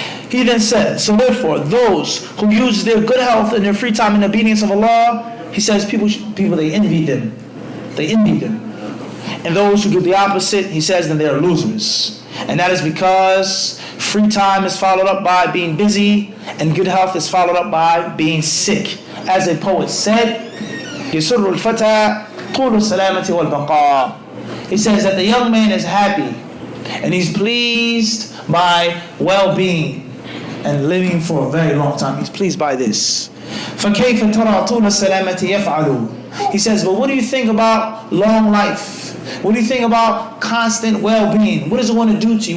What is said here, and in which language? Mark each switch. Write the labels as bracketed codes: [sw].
[en] He then says, so therefore, those who use their good health and their free time in obedience of Allah, he says people they envy them. They envy them. And those who do the opposite, he says, then they are losers. And that is because free time is followed up by being busy, and good health is followed up by being sick. [ar] As a poet said, يَسُرُّ الْفَتَى طُولُ السَّلَامَةِ وَالْبَقَاءِ. [en] He says that the young man is happy, and he's pleased by well-being and living for a very long time. He's pleased by this. [ar] فَكَيْفَ تَرَى طُولَ السَّلَامَةِ يَفْعَلُ. [en] He says, but what do you think about long life? What do you think about constant well-being? What is it going to do to you?